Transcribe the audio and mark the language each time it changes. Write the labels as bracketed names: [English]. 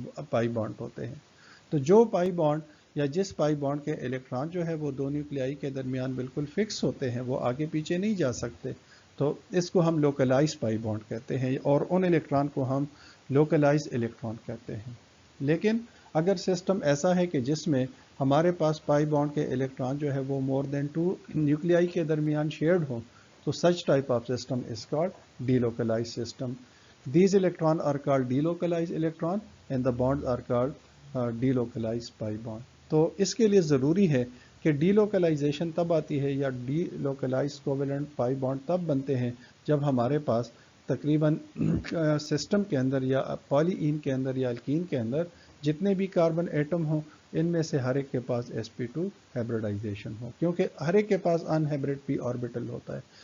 [Urdu] پائی bond ہوتے ہیں۔ تو جو پائی بانڈ یا جس پائی بانڈ کے الیکٹران جو ہے وہ دو نیوکلیائی کے درمیان بالکل فکس ہوتے ہیں، وہ آگے پیچھے نہیں جا سکتے، تو اس کو ہم لوکلائز پائی بانڈ کہتے ہیں، اور ان الیکٹران کو ہم لوکلائز الیکٹران کہتے ہیں۔ لیکن اگر سسٹم ایسا ہے کہ جس میں ہمارے پاس پائی بانڈ کے الیکٹران جو ہے وہ [English] more than [Urdu] 2 نیوکلیائی کے درمیان شیئرڈ ہوں، تو [English] such type of system is called delocalized system. These electrons are called delocalized electron and the bonds are called delocalized pi bond. [Urdu] تو اس کے لیے ضروری ہے کہ ڈی لوکلائزیشن تب آتی ہے، یا ڈی لوکلائز کوویلنٹ پائی بانڈ تب بنتے ہیں جب ہمارے پاس تقریباً سسٹم کے اندر یا پالی این کے اندر یا الکین کے اندر جتنے بھی کاربن ایٹم ہوں، ان میں سے ہر ایک کے پاس sp2 ہائبرڈائزیشن ہو، کیونکہ ہر ایک کے پاس ان ہائبرڈ پی آربیٹل ہوتا ہے۔